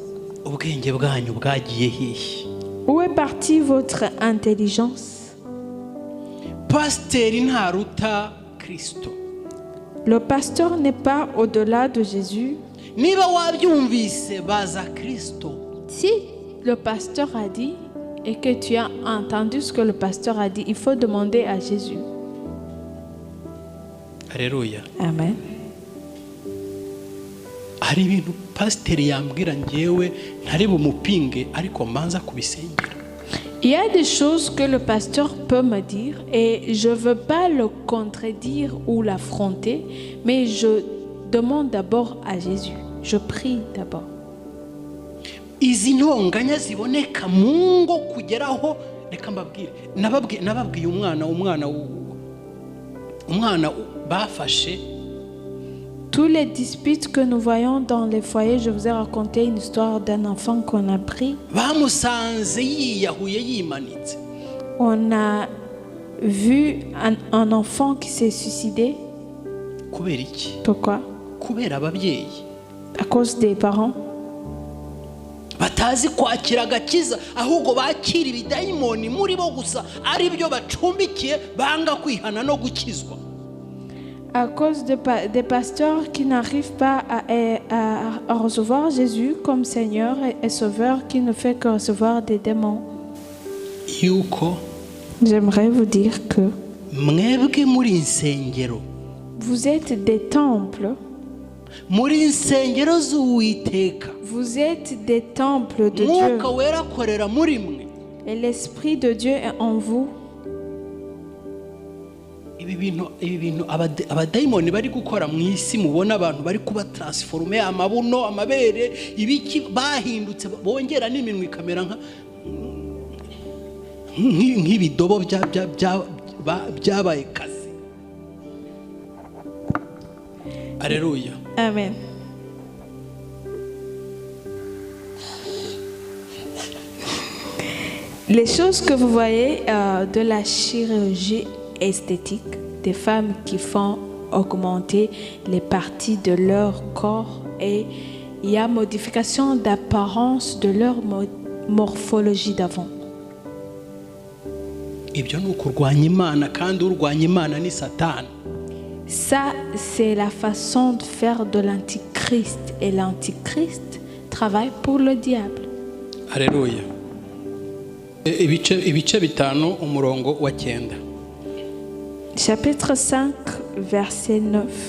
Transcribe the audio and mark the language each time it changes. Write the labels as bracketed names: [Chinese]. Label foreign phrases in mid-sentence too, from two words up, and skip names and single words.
[Kinyarwanda] Ubwenge bwanyu bwagiye hehe? [French] Où est partie votre intelligence? [Kinyarwanda] Pasiteri ntaruta Kristo. [French] Le pasteur n'est pas au-delà de Jésus. [Kinyarwanda] Niba wabyumvise baza Kristo. [French] Si le pasteur a dit et que tu as entendu ce que le pasteur a dit, il faut demander à Jésus. Alléluia. Amen. [Kinyarwanda] Hari ibintu pasiteri yambwira njyewe ntari bumupinge ariko mbanza kubisengera. [French] Il y a des choses que le pasteur peut me dire et je ne veux pas le contredire ou l'affronter, mais je demande d'abord à Jésus. Je prie d'abord. [Kinyarwanda] Izi ntonganya ziboneka mu ngo kugeraho, reka mbabwire, nababwiye umwana bafashe. [French] Tous les disputes que nous voyons dans les foyers, je vous ai raconté une histoire d'un enfant qu'on a pris. [Kinyarwanda] Bamusanze yiyahuye yimanitse. [French] On a vu un enfant qui s'est suicidé. [Kinyarwanda] Kubera iki? [French] Pourquoi? [Kinyarwanda] Kubera ababyeyi [French] À cause des parents. [Kinyarwanda] batazi kwakira agakiza, ahubwo bakira ibidayimoni muri bo gusa, ari byo bacumbikiye, banga kwihana no gukizwa. [French] À cause des pasteurs qui n'arrivent pas à recevoir Jésus comme Seigneur et Sauveur, qui ne fait que recevoir des démons. [Kinyarwanda] Yuko [French] J'aimerais vous dire que [Kinyarwanda] mwebwe muri insengero, [French] vous êtes des temples. [Kinyarwanda] muri insengero z'Uwiteka, [French] Vous êtes des temples de Dieu. [Kinyarwanda] Mwuka wera akorera muri mwe. [French] Et l'Esprit de Dieu est en vous. [Kinyarwanda] Ibi bintu abadayimoni bari gukora mu isi, mubona abantu bari kuba transforme, amabuno, amabere, ibiki bahindutse, bongera n'iminwa ikamera nk'ibidobo byabaye kazi. [French] Alléluia. Amen. Les choses que vous voyez de la chirurgie esthétique, des femmes qui font augmenter les parties de leur corps et il y a modification d'apparence de leur morphologie d'avant. [Kinyarwanda] Ibyo ni ukurwanya Imana, kandi urwanya Imana ni Satani. [French] Ça, c'est la façon de faire de l'antichrist et l'antichrist travaille pour le diable. Alléluia. [Kinyarwanda] ibice bitanu umurongo wa 9. [French] Chapitre 5, verset 9.